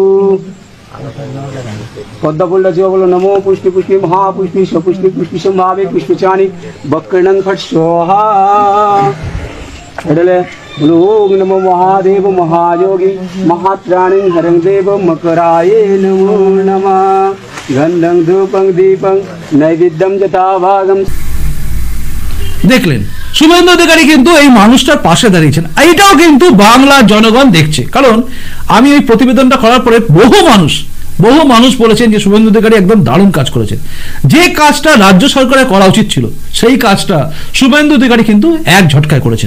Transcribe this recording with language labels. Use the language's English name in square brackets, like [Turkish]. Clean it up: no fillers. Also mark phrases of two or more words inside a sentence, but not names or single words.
[Sanskrit] पद्मफुल्ल बोलो नमो पुष्टि पुष्टि महापुष्टि सपुष्टि पुष्टि संभावे पुष्पचानी बक्रणं फट स्वाहा बोलो ओम नमो महादेव महायोगी महात्राणी हरं देव मकराय नमो नमः गंधं धूपं दीपं नैवेद्यं यथा भागं [Bangla] দেখলেন শুভেন্দু অধিকারী কিন্তু এই মানুষটার পাশে দাঁড়িয়েছেন। এইটাও কিন্তু বাংলার জনগণ দেখছে, কারণ আমি এই প্রতিবেদনটা করার পরে বহু মানুষ বলেছেন যে শুভেন্দু অধিকারী একদম দারুণ কাজ করেছেন। যে কাজটা রাজ্য সরকারের করা উচিত ছিল সেই কাজটা শুভেন্দু অধিকারী কিন্তু এক ঝটকায় করেছেন।